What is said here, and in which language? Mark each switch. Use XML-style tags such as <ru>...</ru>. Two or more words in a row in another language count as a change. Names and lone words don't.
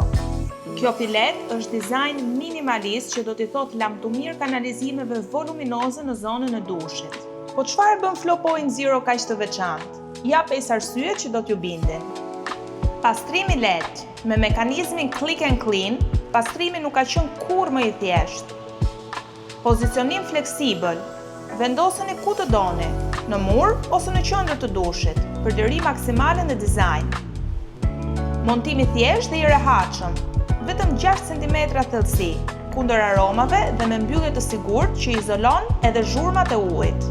<sq>Kjo pilet është dizajn minimalist që do t'i thotë lam të mirë kanalizimeve voluminoze në zonën e dushit. Po çfarë bën Flowpoint Zero kaq të veçantë? Ja 5 arsye që do t'ju bindin. Pastrimi lehtë, me mekanizmin</sq> <en>click and clean,</en> <sq>pastrimi nuk ka qenë kurrë më i thjeshtë. Pozicionim fleksibël, vendoseni ku të doni, në mur ose në qendër të dushit, përdori maksimale në dizajn. Montimi thjesht dhe i rehatshëm, vetëm 6 cm thellësi, kundër aromave dhe me mbyllje të sigurt që izolon edhe zhurmat e ujit.</sq>